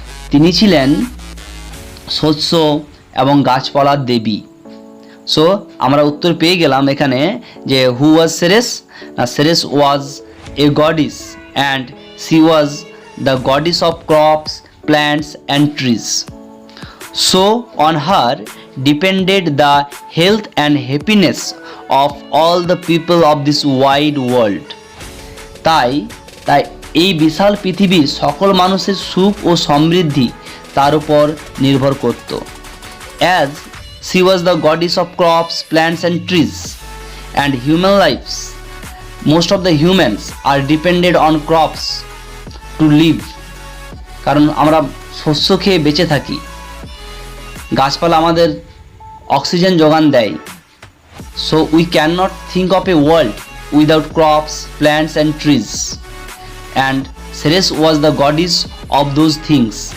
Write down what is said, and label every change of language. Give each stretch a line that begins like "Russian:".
Bangla: তিনি ছিলেন শস্য এবং গাছপালার দেবী। সো আমরা উত্তর পেয়ে গেলাম এখানে যে
English: Who was Ceres? না, Ceres was a goddess and she was the goddess of crops, plants and trees. So on her depended the health and happiness of all the people of this wide world.
Bangla: তাই এই বিশাল পৃথিবীর সকল মানুষের সুখ ও সমৃদ্ধি তার উপর নির্ভর করত।
English: As she was the goddess of crops, plants and trees and human lives, most of the humans are dependent on crops to live.
Bangla: কারণ আমরা শস্য খেয়ে বেঁচে থাকি, গাছপালা আমাদের অক্সিজেন যোগান দেয়।
English: So we can not think of a world without crops, plants and trees, and Ceres was the goddess of those things.